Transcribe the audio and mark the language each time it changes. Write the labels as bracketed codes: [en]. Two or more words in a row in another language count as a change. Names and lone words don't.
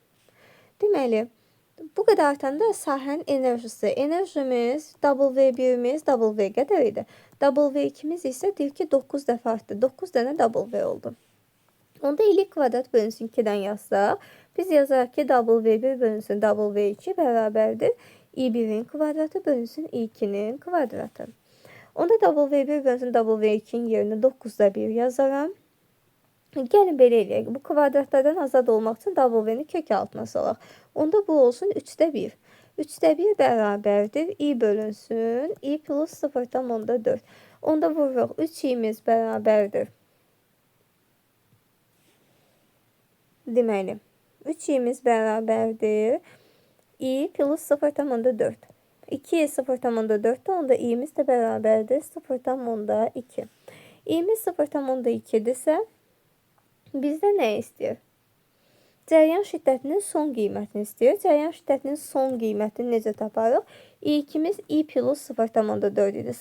[az] Deməli, bu qədər artanda sahənin enerjisi, enerjimiz W1-imiz W qədər idi. W2-miz isə deyir ki, 9 dəfə artdı. 9 dənə W oldu. Onda L kvadrat bölünsün 2-dən yazsaq, biz yazarıq ki, W1 bölünsün W2 bərabərdir. i1-in kvadratı bölünsün i2-nin kvadratı. Onda W1 bölünsün W2-nin yerinə 9'da 1 yazaram. Gəlin belə eləyək. Bu kvadratlardan azad olmaq üçün W-ni kök altına salaq. Onda bu olsun 3'də 1. 3'də 1 bərabərdir. i bölünsün i plus 0,4. Onda vururuq 3i'miz bərabərdir. Deməli, 3i'miz bərabərdir. I plus 0,4. 2i 0,4'də, onda i'miz də bərabərdir 0,2. i'miz 0,2'dirsə, bizdə nə istəyir? Cəryan şiddətinin son qiymətini istəyir. Cəryan şiddətinin son qiymətini necə taparıq? i2'miz i plus 0,4 idi.